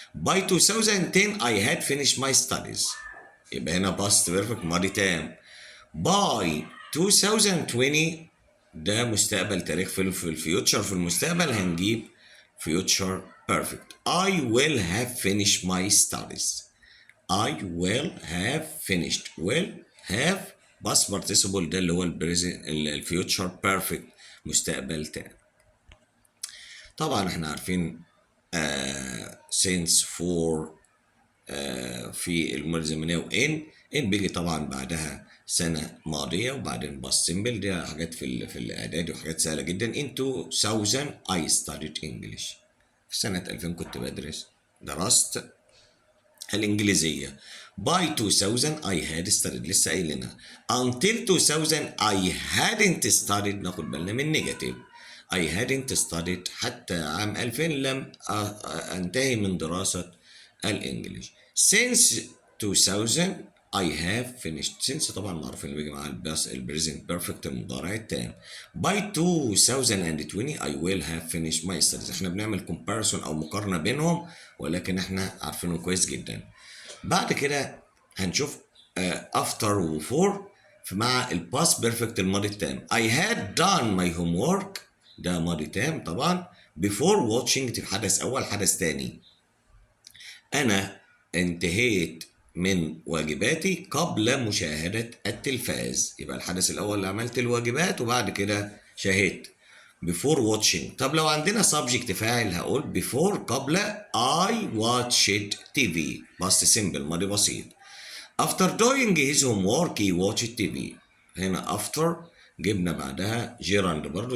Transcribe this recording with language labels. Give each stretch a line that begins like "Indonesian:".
English: By 2010 I had finished my studies،
Arabic: يبقى هنا
English: past perfect
Arabic: ماضي تام.
English: By 2020
Arabic: ده مستقبل تاريخ في الفيوتشر في المستقبل، هنجيب
English: future perfect. I will have finished my studies. I will have finished. will have past participle
Arabic: ده اللي هو الفيوتشر بيرفكت مستقبل تام. طبعا احنا عارفين since for في المرة الزمنية وان بيجي طبعا بعدها سنة ماضية وبعدين باست سيمبل، دي حاجات في الإعدادي وحاجات سهلة جدا.
English: in 2000 I studied English.
Arabic: في سنة 2000 كنت درست الإنجليزية.
English: By 2000 I had studied،
Arabic: لسه قايلينها.
English: Until 2000 I hadn't studied،
Arabic: ناخد بالنا من
English: Negative. I hadn't studied
Arabic: حتى عام 2000 لم أنتهي من دراسة الإنجليش.
English: Since 2000 I have finished.
Arabic: since طبعا معروف إنه بيجي مع البريزنت بيرفكت المضارع التام.
English: By 2020 I will have finished my studies.
Arabic: احنا بنعمل
English: comparison
Arabic: أو مقارنة بينهم، ولكن احنا عارفينهم كويس جدا. بعد كده هنشوف after و for مع الباست بيرفكت الماضي التام.
English: I had done my homework
Arabic: ده ماضي تام طبعا.
English: before watching
Arabic: حدث أول، حدث تاني. أنا انتهيت من واجباتي قبل مشاهدة التلفاز، يبقى الحدث الأول اللي عملت الواجبات وبعد كده شاهدت. before watching. طب لو عندنا subject فاعل هقول before قبل
English: I watched TV past simple
Arabic: ماضي بسيط.
English: after doing his homework he watched TV.
Arabic: هنا
English: after
Arabic: جبنا بعدها gerund برضو.